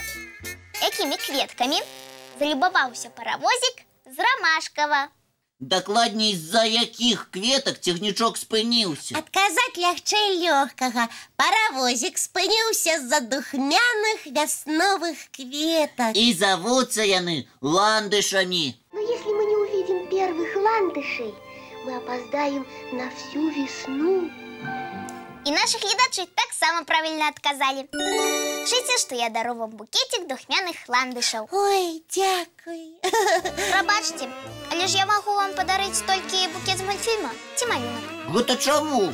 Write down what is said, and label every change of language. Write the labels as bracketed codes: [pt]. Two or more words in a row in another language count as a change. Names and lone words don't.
[be] Якімі кветкамі залюбаваўся паравозік з Рамашкава? Дакладней, з-за якіх кветак цягнічок спыніўся? Адказаць лягчэй лёгкага. Паравозік спыніўся з-за духмяных вясновых кветак. І завуцца яны ландышамі. [ru] Но если мы не увидим первых ландышей, мы опоздаем на всю весну. [be] І нашы гледачы таксама правільна адказалі. Лічыце, што я дару вам букетик духмяных ландышаў. Ой, дзякуй. Прабачце, але ж я магу вам падарыць толькі букет з мультфільма ці малюнак. Гэта чаму?